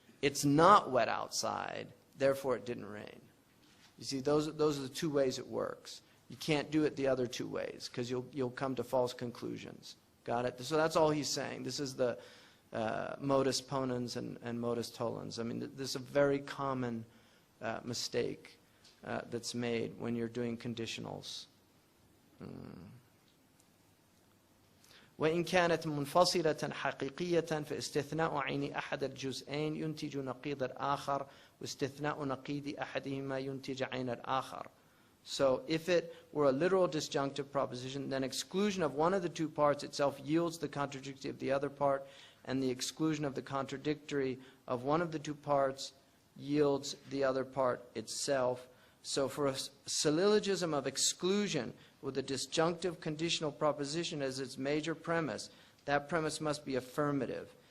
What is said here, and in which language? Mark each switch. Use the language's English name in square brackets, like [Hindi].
[English] It's not wet outside, therefore it didn't rain. You see, those are the two ways it works. You can't do it the other two ways because you'll come to false conclusions. Got it? So that's all he's saying. This is the modus ponens and modus tollens. I mean, this is a very common mistake that's made when you're doing conditionals. [Arabic] وإن كانت منفصلة حقيقية فاستثناء عين أحد الجزئين ينتج نقيض الآخر واستثناء نقيض أحدهما ينتج عين الآخر. [English] So if it were a literal disjunctive proposition, then exclusion of one of the two parts itself yields the contradictory of the other part, and the exclusion of the contradictory of one of the two parts yields the other part itself. So for a syllogism of exclusion with a disjunctive conditional proposition as its major premise, that premise must be affirmative.